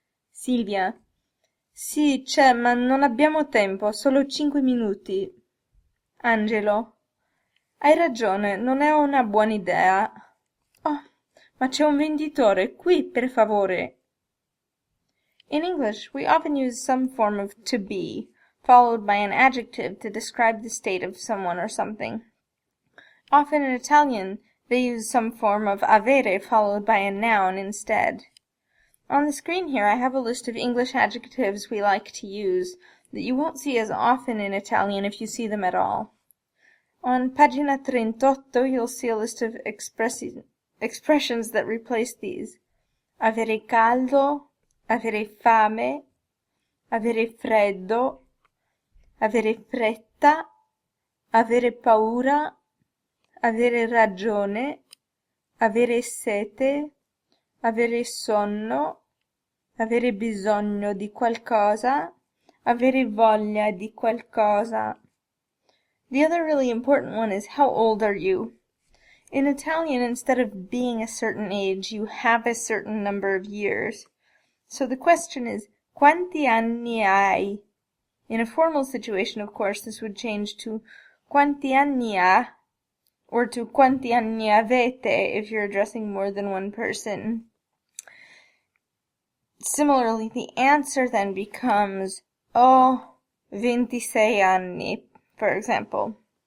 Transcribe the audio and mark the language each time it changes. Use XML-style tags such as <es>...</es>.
<it>Silvia: sì, c'è, ma non abbiamo tempo, solo 5 minuti. Angelo: hai ragione, non è una buona idea. Oh, ma c'è un venditore qui, per favore.</it> <en>In English, we often use some form of to be, followed by an adjective to describe the state of someone or something. Often in Italian, they use some form of avere followed by a noun instead. On the screen here I have a list of English adjectives we like to use that you won't see as often in Italian if you see them at all. On pagina 38 you'll see a list of expressions that replace these.</en> <it>Avere caldo, avere fame, avere freddo, avere fretta, avere paura, avere ragione, avere sete, avere sonno, avere bisogno di qualcosa, avere voglia di qualcosa.</it> <en>The other really important one is how old are you? In Italian, instead of being a certain age, you have a certain number of years. So the question is,</en> <it>quanti anni hai?</it> <en>In a formal situation, of course, this would change to</en> <it>quanti anni ha,</it> <en>or to</en> <it>quanti anni avete</it> <en>if you're addressing more than one person. Similarly, the answer then becomes</en> <it>ho 26 anni,</it> <en>for example.</en>